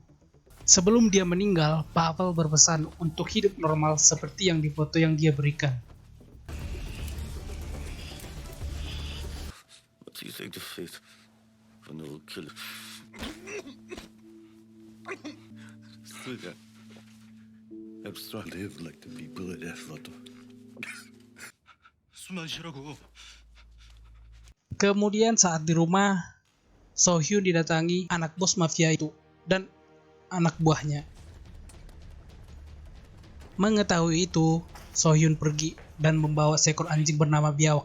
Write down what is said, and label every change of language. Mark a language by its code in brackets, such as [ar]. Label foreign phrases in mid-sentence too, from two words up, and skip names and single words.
[id] Sebelum dia meninggal, Pavel berpesan untuk hidup normal seperti yang di foto yang dia berikan. [en] What do you think the fate of an old killer? I'm trying to live like the people at that photo. [ko] 숨 안 쉬라고. [id] Kemudian saat di rumah, Sohyun didatangi anak bos mafia itu dan anak buahnya. Mengetahui itu, Sohyun pergi dan membawa seekor anjing bernama Biawak.